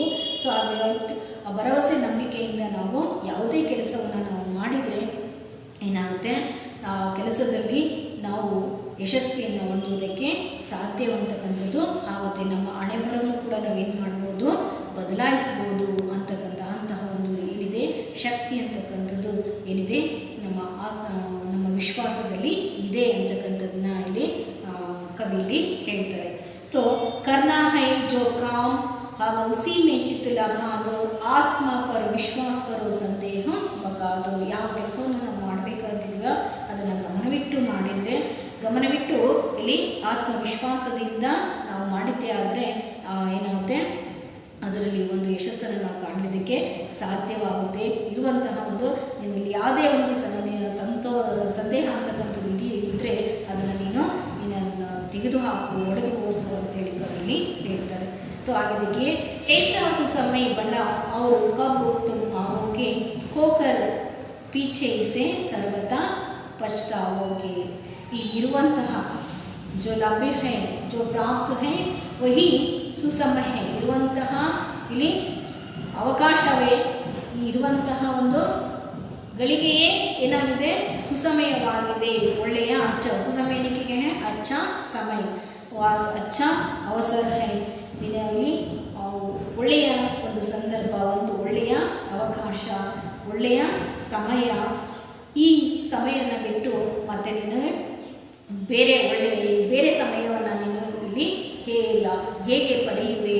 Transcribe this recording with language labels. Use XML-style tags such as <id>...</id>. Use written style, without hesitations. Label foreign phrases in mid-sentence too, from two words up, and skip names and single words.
<kn>ಸೊ ಆ ಭರವಸೆ ನಂಬಿಕೆಯಿಂದ ನಾವು ಯಾವುದೇ ಕೆಲಸವನ್ನು ನಾವು ಮಾಡಿದರೆ ಏನಾಗುತ್ತೆ, ಆ ಕೆಲಸದಲ್ಲಿ ನಾವು ಯಶಸ್ವಿಯನ್ನು ಹೊಂದುವುದಕ್ಕೆ ಸಾಧ್ಯವಂತಕ್ಕಂಥದ್ದು ಆಗುತ್ತೆ. ನಮ್ಮ ಹಣೆಬರವನ್ನು ಕೂಡ ನಾವೇನು ಮಾಡ್ಬೋದು, ಬದಲಾಯಿಸ್ಬೋದು ಅಂತಹ ಒಂದು ಏನಿದೆ ಶಕ್ತಿ ಅಂತಕ್ಕಂಥದ್ದು ಏನಿದೆ ನಮ್ಮ ವಿಶ್ವಾಸದಲ್ಲಿ ಇದೆ ಅಂತಕ್ಕಂಥದ್ದನ್ನ ಇಲ್ಲಿ ಕವಿಯಲ್ಲಿ ಹೇಳ್ತಾರೆ.</kn> <hi>तो करना है जो काम अब उसी में चित्त लगा दो, ಆತ್ಮ पर ವಿಶ್ವಾಸ करो ಸಂದೇಹ भगा दो.</hi> <kn>ಯಾವ ಕೆಲಸವನ್ನು ನಾವು ಮಾಡಬೇಕಾಗಿದೆಯೋ ಅದನ್ನು ಗಮನವಿಟ್ಟು ಇಲ್ಲಿ ಆತ್ಮವಿಶ್ವಾಸದಿಂದ ನಾವು ಮಾಡಿದ್ದೇ ಆದರೆ ಏನಾಗುತ್ತೆ, ಅದರಲ್ಲಿ ಒಂದು ಯಶಸ್ಸನ್ನು ನಾವು ಕಾಣಲಿಕ್ಕೆ ಸಾಧ್ಯವಾಗುತ್ತೆ. ಇರುವಂತಹ ಒಂದು ನಿನ್ನಲ್ಲಿ ಯಾವುದೇ ಒಂದು ಸಂದೇಹ ಅಂತಕ್ಕಂಥದ್ದು ಇದ್ದರೆ ಅದನ್ನು ನೀನು ತೆಗೆದುಹಾಕು, ಒಡೆದು ಓಡಿಸು ಅಂತೇಳಿ ಕವಿಲಿ ಹೇಳ್ತಾರೆ.</kn> <hi>तो आगे देखिए, ऐसा उस समय बना और कब तुम आओगे, होकर पीछे से सर्वथा पछताओगे.</hi> <kn>ಈ ಇರುವಂತಹ</kn> <hi>जो लभ्य है, जो प्राप्त है, वही सुसमय है.</hi> <kn>ಇರುವಂತಹ ಇಲ್ಲಿ ಅವಕಾಶವೇ, ಈ ಇರುವಂತಹ ಒಂದು ಗಳಿಗೆಯೇ ಏನಾಗಿದೆ, ಸುಸಮಯವಾಗಿದೆ, ಒಳ್ಳೆಯ ಅಚ್ಚ.</kn> <hi>ಸುಸಮಯನಿಕೆ है अच्छा समय, वास अच्छा अवसर है.</hi> <kn>ಇಲ್ಲಿ ಒಳ್ಳೆಯ ಒಂದು ಸಂದರ್ಭ, ಒಂದು ಒಳ್ಳೆಯ ಅವಕಾಶ, ಒಳ್ಳೆಯ ಸಮಯ. ಈ ಸಮಯವನ್ನು ಬಿಟ್ಟು ಮತ್ತೆ ನೀನು ಬೇರೆ ಸಮಯವನ್ನು ನೀನು ಇಲ್ಲಿ ಹೇಗೆ ಪಡೆಯುವೆ?</kn>